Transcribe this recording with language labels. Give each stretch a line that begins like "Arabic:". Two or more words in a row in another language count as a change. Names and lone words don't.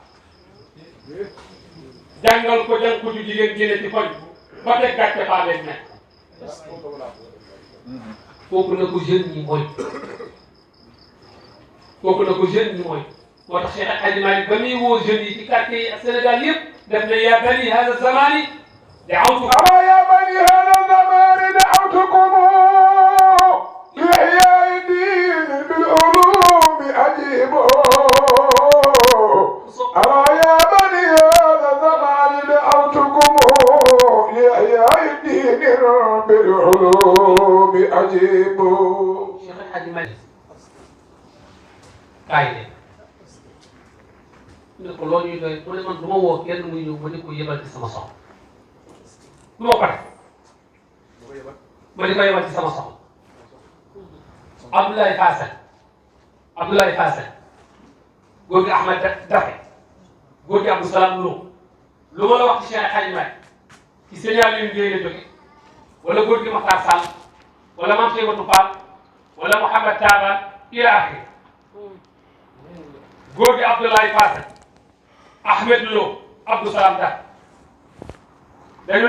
Wolof: jàngal ko jàng ko ju jigéen génne ci koñ ba teg gàcce faa leen nekk kooku na ko jeune ñi mooy kooku na ko jeune ñi mooy moo tax Cheikh Al Hadji Malick ba muy woo jeunes yi ci quartier yi ak Sénégal yëpp def na
Arabic: يا بني هذا الزمان دعوتكم يا بني هذا الزمان دعوتكم لإحياء الدين بالعلوم أجيبوا أرى يا بني هذا الزمان دعوتكم دين بالعلوم أجيب
Wolof: Cheikh El Hadji Malick kaay de ñu ne ko loolu ñuy doy mu ne man du ma woo kenn muy ñëw ma di ko yebal ci sama soxla du ma ko def ma di ko yebal ci sama soxla Abdoulaye Fassel góor gi Ahmed Dafe góor gi Abdou Salam lu ma la wax ci Cheikh El Hadji Malick ci signal yu ngeen la jóge wala góor gi Makhtar Sall wala Mame Cheikh Fall wala Mouhamed Taban
Arabic: إلى آخره
Wolof: góor gi Abdoulaye Fassel Ahmed Lo Abdou Salam Dafe dañu ne